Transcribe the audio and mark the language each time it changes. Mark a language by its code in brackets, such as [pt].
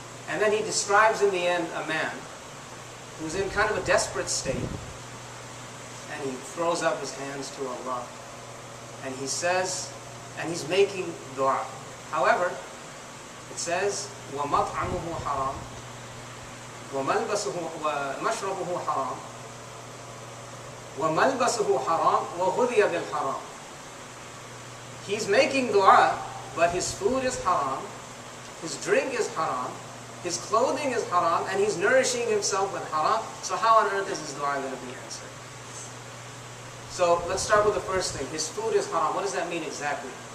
[en] And then He describes in the end a man who's in kind of a desperate state, and he throws up his hands to Allah, and he says, and he's making dua. [ar] However, it says, وَمَطْعَمُهُ حَرَامٌ وَمَشْرَبُهُ حَرَامٌ وَمَلْبَسُهُ حَرَامٌ وَغُذِيَ بِالْحَرَامِ. [en] He's making dua, but his food is haram, his drink is haram, his clothing is haram, and he's nourishing himself with haram. So how on earth is his dua going to be answered? So let's start with the first thing. His food is haram. What does that mean exactly?